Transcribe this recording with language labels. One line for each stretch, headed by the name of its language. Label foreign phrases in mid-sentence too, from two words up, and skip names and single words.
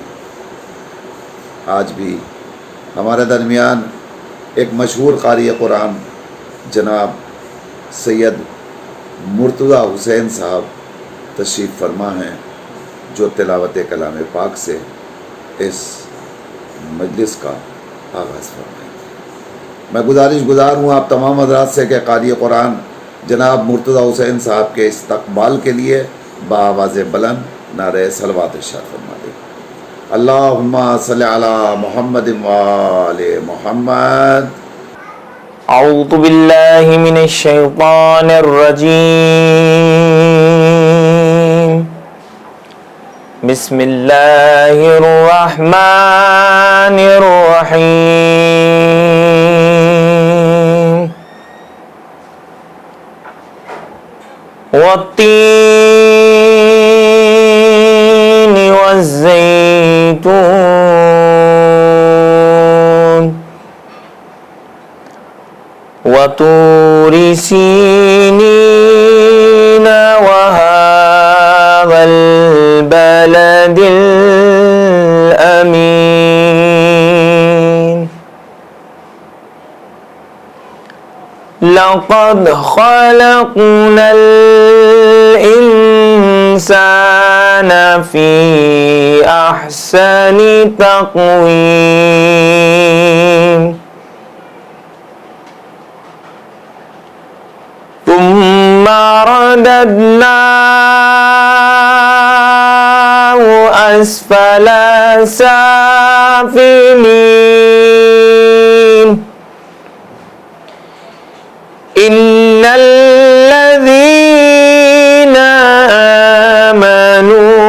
Urdu: آج بھی ہمارے درمیان ایک مشہور قاری قرآن جناب سید مرتضیٰ حسین صاحب تشریف فرما ہیں جو تلاوت کلام پاک سے اس مجلس کا آغاز فرمائیں گے. میں گزار ہوں آپ تمام حضرات سے کہ قاری قرآن جناب مرتضیٰ حسین صاحب کے استقبال کے لیے باآواز بلند نعرے صلوات ارشاد فرما دیں.
Arabic: اللهم صل على محمد و آل محمد. أعوذ بالله من الشيطان الرجيم. بسم الله الرحمن الرحيم. والتين والزيتون وطور سينين وهذا البلد الأمين. لقد خلقنا الإنسان في أحسن تقويم. ثم رددناه أسفل سافلين. إن الذين آمنوا